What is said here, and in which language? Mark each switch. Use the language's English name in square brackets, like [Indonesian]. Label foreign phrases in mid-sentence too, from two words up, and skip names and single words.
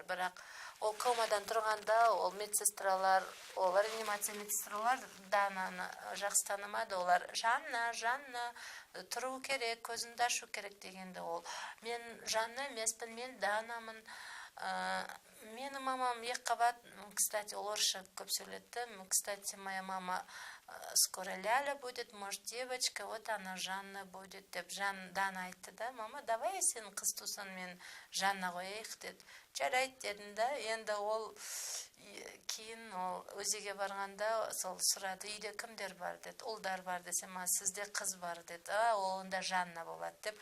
[Kazakh] Бірақ ол комадан тұрғанда ол медсестралар, ол реанимация медсестралар Дананы жақсы танымады. Олар Жанна, тұру керек, көзіңді ашу керек дегенде ол. Мен Жанна емеспін, мен Данамын. Менің мамам екі қабат, кстати, ол орысша көп сөйлетті. [Russian] Кстати, моя мама скоро Ляля будет, может, девочка, вот она Жанна будет [Kazakh] деп Дана айтты да. Мама, давай сен қыз тусын, мен Жанна қояйық деді. Жарайды дедім да. Енді ол кейін ол өзеге барғанда сол сұрады, үйде кімдер бар деді. Ұлдар бар десем, сізде қыз бар деді. Ол онда Жанна болады деп.